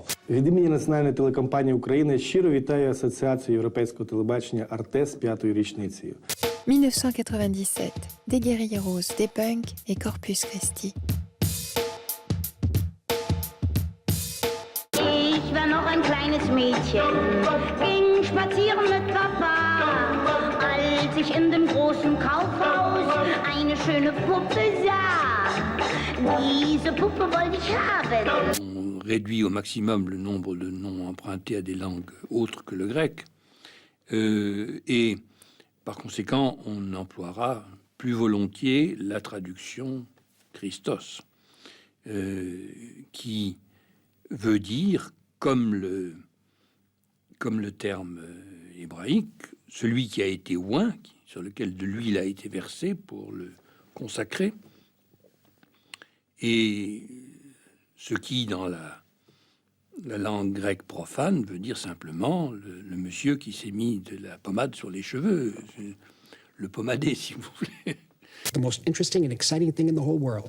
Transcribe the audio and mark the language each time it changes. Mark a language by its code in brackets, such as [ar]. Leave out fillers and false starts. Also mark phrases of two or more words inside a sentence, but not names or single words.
[uk] Від імені Національної телекомпанії України щиро вітаю Асоціацію європейського телебачення «Арте» з 5-ю річницею. [fr] 1997, des guerrilleros, des punks et Corpus Christi. [de] Ich war noch ein kleines Mädchen, ging spazieren mit Papa, als ich in dem großen Kaufhaus eine schöne Puppe sah. Diese Puppe wollte ich haben. [fr] On réduit au maximum le nombre de noms empruntés à des langues autres que le grec, et par conséquent, on emploiera plus volontiers la traduction Christos, qui veut dire, comme le terme hébraïque, celui qui a été oint, sur lequel de l'huile a été versée pour le consacrer, et ce qui, dans la langue grecque profane, veut dire simplement le monsieur qui s'est mis de la pommade sur les cheveux, le pommadé, si vous voulez. [en] The most interesting and exciting thing in the whole world.